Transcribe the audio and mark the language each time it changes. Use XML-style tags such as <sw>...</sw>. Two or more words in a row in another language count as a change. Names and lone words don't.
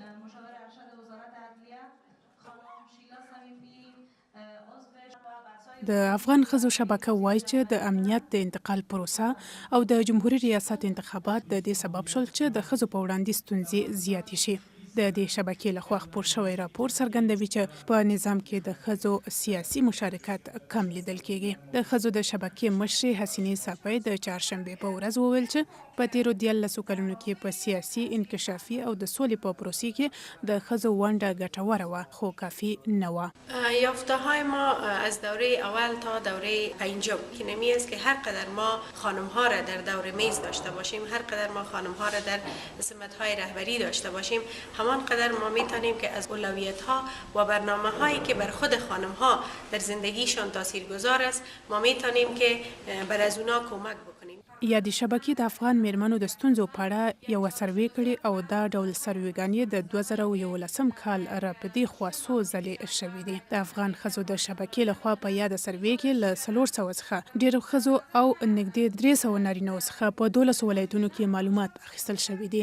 <fa>مشاور ارشد وزارت عدلیه خانم شیلا صمیمی</fa> <ps>د افغان ښځو شبکه وایي چې د امنیت د انتقال پروسه او د جمهوریت ریاست انتخابات د دې سبب شول چې د ښځو په وړاندې ستونزې زیاتې شي. د دې شبکې لخوا خپور شوی راپور څرګندوي چې په نظام کې د ښځو سیاسي مشارکت کم لیدل کیږي. د ښځو د شبکې مشرې حسینې صافی د چهارشنبې په ورځ وویل چې په تیرو 13 کلونو کې په سیاسي، انکشافي او د سولې په پروسې کې د ښځو ونډه ګټوره وه، خو کافي نه وه.</ps> <fa>یافته های ما از دوره اول تا دوره پنجم که نمی است که هر قدر ما خانم ها را در دور میز داشته باشیم، هر قدر ما خانم ها را در سمت های رهبری داشته باشیم، همان قدر ما می توانیم که از اولویت ها و برنامه هایی که بر خود خانم ها در زندگیشان تاثیرگذار است ما می توانیم که بر از اونا کمک بکنیم.</fa> <ps>یادې شبکې د افغان میرمنو د ستونزو په اړه یوه سروې کړې او دا ډول سروېګانې د 2011 کال راپدې خوا څو ځلې شوي دي. د افغان ښځو د شبکې لخوا په یاده سروې کې له 400 څخه ډېرو ښځو او نږدې 300 نارینه‌و څخه په 12 ولایتونو کې معلومات اخیستل شوي دي.</ps>